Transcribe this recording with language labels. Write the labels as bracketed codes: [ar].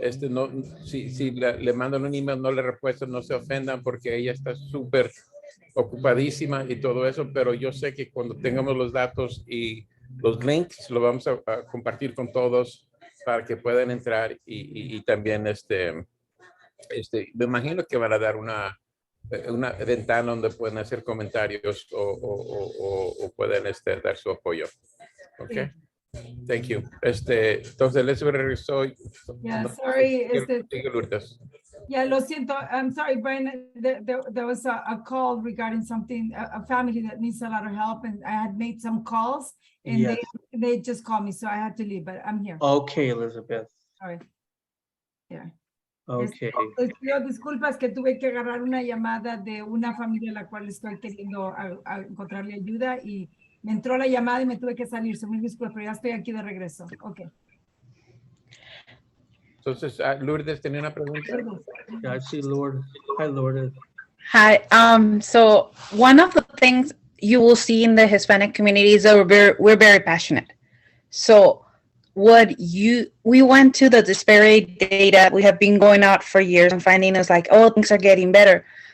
[es] No, si le mandan un email, no le respuesta, no se ofendan porque ella está súper ocupadísima y todo eso, pero yo sé que cuando tengamos los datos y los links, lo vamos a compartir con todos para que puedan entrar y también me imagino que van a dar una ventana donde pueden hacer comentarios o pueden dar su apoyo. Ok. [en] Thank you. [es] Entonces, Elizabeth regresó. [en] Yeah, sorry. [es] Sigue, Lourdes. [en] Yeah, [es] lo siento. [en] I'm sorry, Brian. There was a call regarding something, a family that needs a lot of help, and I had made some calls, and Yes. they just called me, so I had to leave, but I'm here. Okay, Elizabeth. Sorry. Yeah. Okay. [es] Les pido disculpas que tuve que agarrar una llamada de una familia a la cual estoy queriendo a encontrarle ayuda y me entró la llamada y me tuve que salir. So mil disculpas, pero ya estoy aquí de regreso. [en] Okay. [es] Entonces, Lourdes tenía una pregunta. [en] Yeah, I see Lourdes. Hi, Lourdes. Hi. So one of the things you will see in the Hispanic community is that we're very passionate. So we went to the disparity data. We have been going out for years and finding it's like, oh, things are getting better.